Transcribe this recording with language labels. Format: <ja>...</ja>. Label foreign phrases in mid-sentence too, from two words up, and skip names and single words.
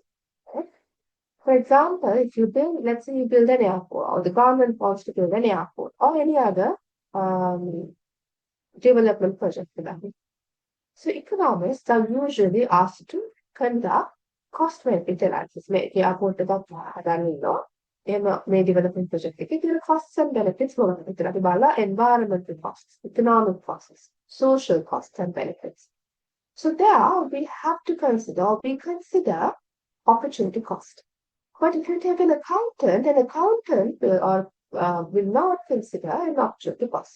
<en>Right? For example, if you build, let's say you build an airport, or the government wants to build an airport, or any other development project for that. So economists are usually asked to conduct cost-benefit analysis.</en> <si>මේ airport එකක් හදන්න ඉන්නවා. මේ</si> <en>development project</en> <si>එකේ තියෙන</si> <en>costs and benefits</en> <si>මොනවද? එතන අපි බලලා</si> <en>environmental costs, economic costs, social costs and benefits. So there we have to consider opportunity cost. But if you take an accountant will not consider an opportunity cost.</en>